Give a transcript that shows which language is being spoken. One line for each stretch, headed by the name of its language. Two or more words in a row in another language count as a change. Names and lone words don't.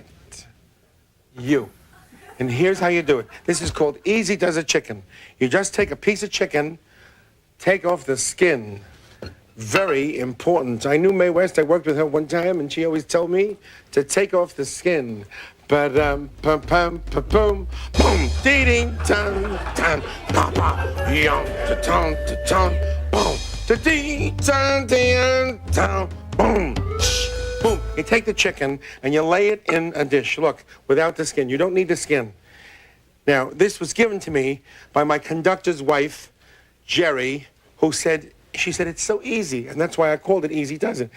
English: You. And here's how you do it. This is called Easy Does a Chicken. You just take a piece of chicken, take off the skin. Very important. I knew Mae West. I worked with her one time, and she always told me to take off the skin. Ba-dum, pum, pum, pum, pum, boom, dee-ding, dun, dun, pa, pa, yum, ta-tum, ta-tum, boom, da-dee, dun, dun, dun, boom, shh. Boom. You take the chicken and you lay it in a dish. Look, without the skin. You don't need the skin. Now, this was given to me by my conductor's wife, Jerry, who said, she said, it's so easy. And that's why I called it Easy Does It.